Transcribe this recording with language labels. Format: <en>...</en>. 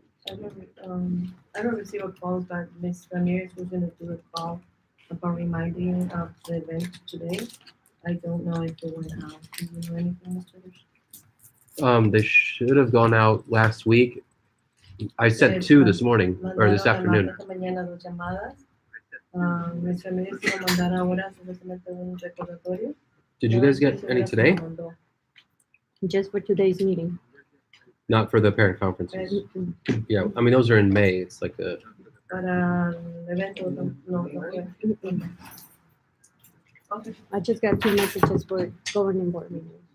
<en>I don't receive a call, but Ms. Ramirez was gonna do a call about reminding of the event today. I don't know if they went out. Do you know anything, Mr. They should have gone out last week. I sent 2 this morning or this afternoon.</en> <es>Mañana 2 llamadas. Ms. Ramirez iba a mandar ahora supuestamente un recordatorio.</es> <en>Did you guys get any today? Just for today's meeting. Not for the parent conferences. Yeah, I mean those are in May. It's like a</en> <es>Para el evento, no fue. Okay.</es> <en>I just got 2 messages for governing board meeting.</en>